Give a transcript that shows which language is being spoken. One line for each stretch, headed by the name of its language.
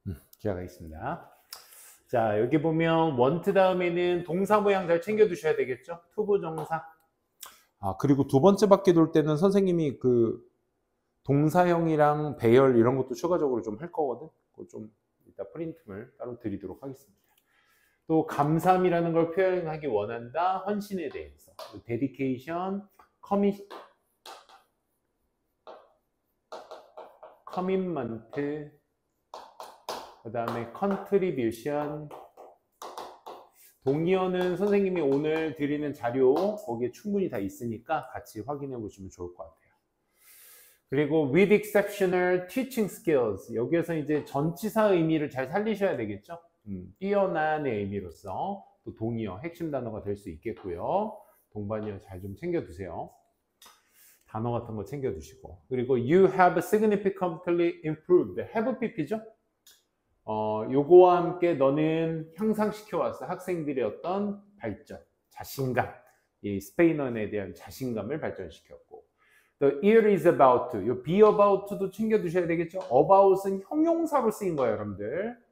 Korean: 시작하겠습니다. 자, 여기 보면 want 다음에는 동사 모양 잘 챙겨 두셔야 되겠죠? 투부정사. 그리고 두 번째 바퀴 돌 때는 선생님이 그 동사형이랑 배열 이런 것도 추가적으로 좀 할 거거든. 그거 좀 이따 프린트를 따로 드리도록 하겠습니다. 또 감사함이라는 걸 표현하기 원한다. 헌신에 대해서.
English: dedication, commitment, 그 다음에 contribution.
Korean: 동의어는 선생님이 오늘 드리는 자료 거기에 충분히 다 있으니까 같이 확인해 보시면 좋을 것 같아요. 그리고
English: with exceptional teaching skills.
Korean: 여기에서 이제 전치사 의미를 잘 살리셔야 되겠죠. 뛰어난의 의미로서 또 동의어 핵심 단어가 될 수 있겠고요. 동반이어 잘 좀 챙겨두세요. 단어 같은 거 챙겨두시고. 그리고
English: you have significantly improved. have pp죠.
Korean: 요거와 함께 너는 향상시켜왔어. 학생들의 어떤 발전, 자신감, 이 스페인어에 대한 자신감을 발전시켰고.
English: The year is about to.
Korean: 요 be about to도 챙겨두셔야 되겠죠. about은 형용사로 쓰인 거예요, 여러분들.